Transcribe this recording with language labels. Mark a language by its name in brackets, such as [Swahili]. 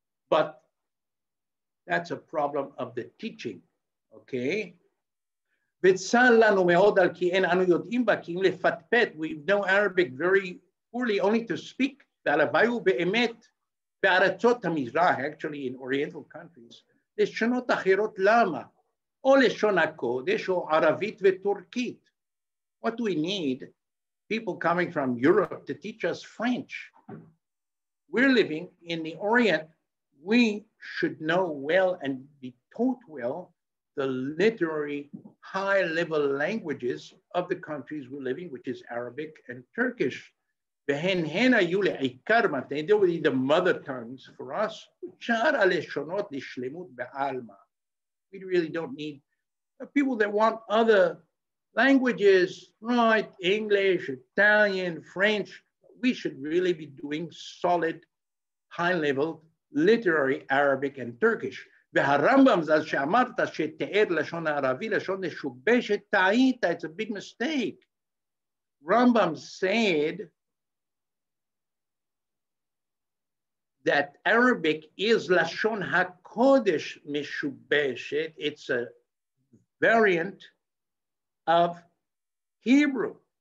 [English] But that's a problem of the teaching, okay? We know Arabic very poorly, only to speak. Actually, in Oriental countries, [Hebrew] לשונות אחרות למה? או לשון הקודש או ערבית וטורקית. [English] What do we need? People coming from Europe to teach us French. We're living in the Orient. We should know well and be taught well the literary high-level languages of the countries we're living, which is Arabic and Turkish. They will be the mother tongues for us. We really don't need people that want other languages, right? English, Italian, French. We should really be doing solid, high-level literary Arabic and Turkish. [Hebrew] והרמב"ם, אז שאמרת שתיאר לשון הערבי, לשון משובשת, טעית, [English] it's a big mistake. Rambam said that Arabic is Lashon HaKodesh Meshubeshet. It's a variant of Hebrew.